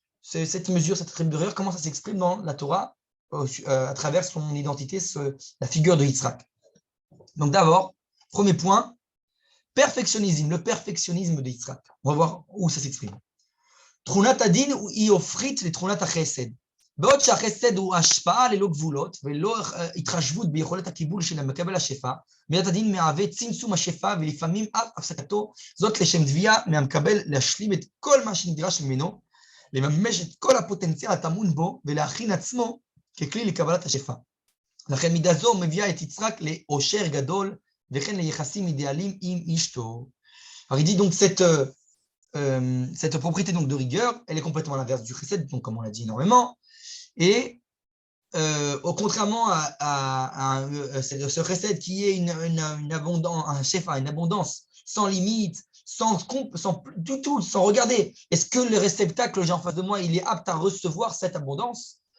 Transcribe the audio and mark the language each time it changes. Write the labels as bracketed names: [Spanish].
[French] Cette mesure, cette attribut de rigueur, comment ça s'exprime dans la Torah à travers son identité, la figure de Yitzhak. Donc d'abord, premier point, le perfectionnisme de Yitzhak. On va voir où ça s'exprime. [Hebrew] Trunat adin ou iofrit les trunat achesed. בעוד שהחסד הוא השפעה ללא גבולות וללא התחשבות ביכולת הקיבול של המקבל השפע, מידת הדין מהווה צמצום השפע ולפעמים אף הפסקתו, זאת לשם תביעה מהמקבל להשלים את כל מה שנדרש ממנו, לממש את כל הפוטנציאל הטמון בו ולהכין עצמו ככלי לקבלת השפע. לכן מידה זו מביאה את יצחק לאושר גדול וכן ליחסים אידיאליים עם אשתו. [French] Alors il dit donc cette propriété donc de rigueur, elle est complètement l'inverse du chesed, donc comme on l'a dit énormément. Et contrairement à ce chesed qui est une abondance, un shefa, une abondance sans limite, sans du tout, sans regarder, est-ce que le réceptacle que j'ai en face de moi, il est apte à recevoir cette abondance?